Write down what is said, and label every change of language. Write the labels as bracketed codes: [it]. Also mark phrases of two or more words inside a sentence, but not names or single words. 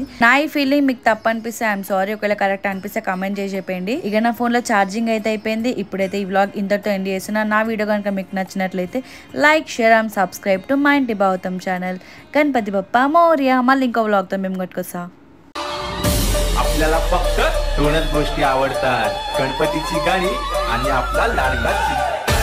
[te] నా ఈ ఫీలింగ్ మీకు తప్పు అనిపిస్తే [en] I'm sorry, [te] ఒకవేళ కరెక్ట్ అనిపిస్తే కామెంట్ చేసి చెప్పండి. ఇక నా ఫోన్లో ఛార్జింగ్ అయితే అయిపోయింది. ఇప్పుడైతే ఈ వ్లాగ్ ఇంతటితో ఎండ్ చేస్తున్నా. నా వీడియో కనుక మీకు నచ్చినట్లయితే [en] like share and subscribe to [te] మా ఇంటి భావతం ఛానల్. [mr] गणपती बाप्पा मोरया. [te] మళ్ళీ ఇంకో వ్లాగ్తో మేము కొట్టుకొస్తా. [mr] आपल्याला फक्त दोनच गोष्टी आवडतात, गणपतीची गाणी आणि आपला लाडका